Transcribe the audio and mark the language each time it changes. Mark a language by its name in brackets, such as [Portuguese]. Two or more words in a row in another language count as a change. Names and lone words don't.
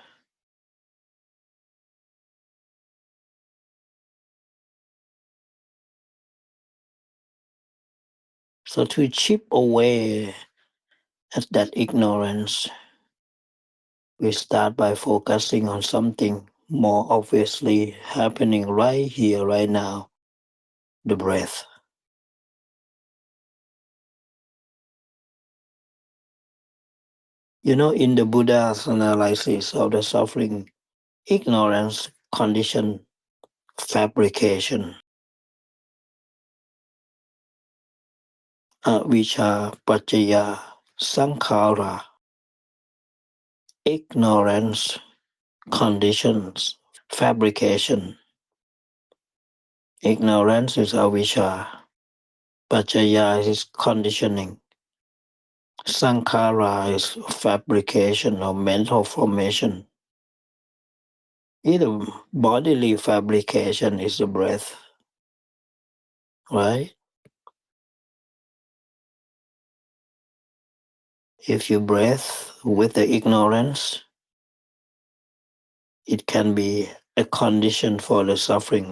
[English] So to chip away at that ignorance, we start by focusing on something more obviously happening right here, right now, the breath. You know, in the Buddha's analysis of the suffering, ignorance, condition, fabrication, [Pali] avijja, paccaya, sankhara, [English] ignorance, conditions, fabrication. Ignorance is avijja, paccaya is conditioning, sankhara is fabrication or mental formation. Either bodily fabrication is the breath, right? If you breathe with the ignorance, it can be a condition for the suffering.